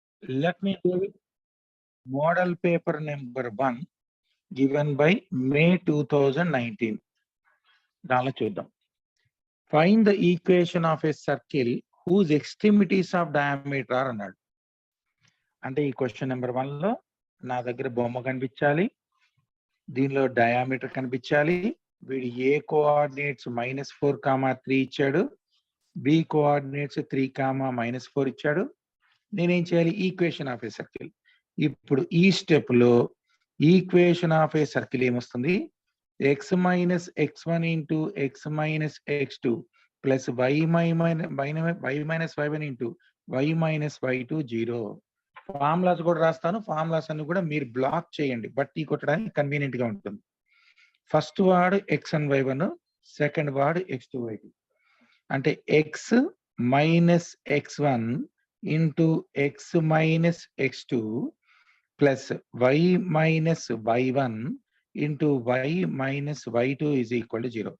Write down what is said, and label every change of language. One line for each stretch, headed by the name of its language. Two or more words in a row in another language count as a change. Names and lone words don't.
English: Let me go with model paper number 1 given by May 2019. Find the equation of a circle whose extremities of diameter are అన్నాడు.
Telugu: అంటే ఈ
English: question number
Telugu: 1 లో నా దగ్గర బొమ్మ కనిపించాలి, దీనిలో డయామీటర్ కనిపించాలి, వీడి
English: A coordinates
Telugu: -4, 3 ఇచ్చాడు,
English: B coordinates
Telugu: 3, -4 ఇచ్చాడు. నేనేం చేయాలి?
English: equation of a circle.
Telugu: ఇప్పుడు ఈ స్టెప్ లో
English: equation of a circle
Telugu: ఏమొస్తుంది?
English: x minus x1 into x minus x2 plus y minus y1 into y minus y2 0.
Telugu: ఫార్ములాస్ కూడా రాస్తాను, ఫార్ములాస్ అన్ని కూడా మీరు బ్లాక్ చేయండి, బట్టి కొట్టడానికి కన్వీనియంట్ గా ఉంటుంది. ఫస్ట్ వాడు x1 y1, సెకండ్ వాడు x2 y2.
English: అంటే x minus x1 into x minus x2 plus y minus y1 into y minus y2 is equal to 0.